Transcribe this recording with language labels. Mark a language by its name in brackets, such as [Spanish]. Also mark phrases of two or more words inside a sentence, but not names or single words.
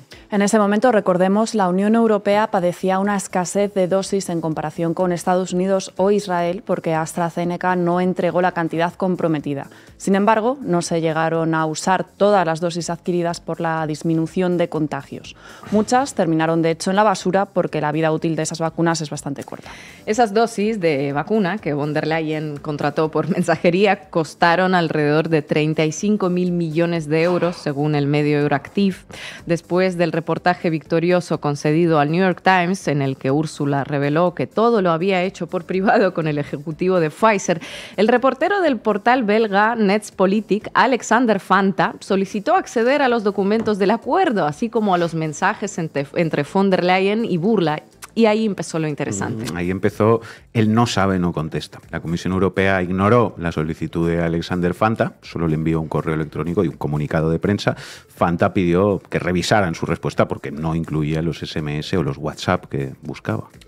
[Spanish] En ese momento, recordemos, la Unión Europea padecía una escasez de dosis en comparación con Estados Unidos o Israel porque AstraZeneca no entregó la cantidad comprometida. Sin embargo, no se llegaron a usar todas las dosis adquiridas por la disminución de contagios. Muchas terminaron, de hecho, en la basura porque la vida útil de esas vacunas es bastante corta. Esas dosis de vacuna que von der Leyen contrató por mensajería costaron alrededor de 35.000 millones de euros, según el medio Euractiv. Después del reportaje victorioso concedido al New York Times, en el que Úrsula reveló que todo lo había hecho por privado con el ejecutivo de Pfizer, el reportero del portal belga Netspolitik, Alexander Fanta, solicitó acceder a los documentos del acuerdo, así como a los mensajes entre von der Leyen y Burla. Y ahí empezó lo interesante. Ahí empezó el no sabe, no contesta. La Comisión Europea ignoró la solicitud de Alexander Fanta, solo le envió un correo electrónico y un comunicado de prensa. Fanta pidió que revisaran su respuesta porque no incluía los SMS o los WhatsApp que buscaba.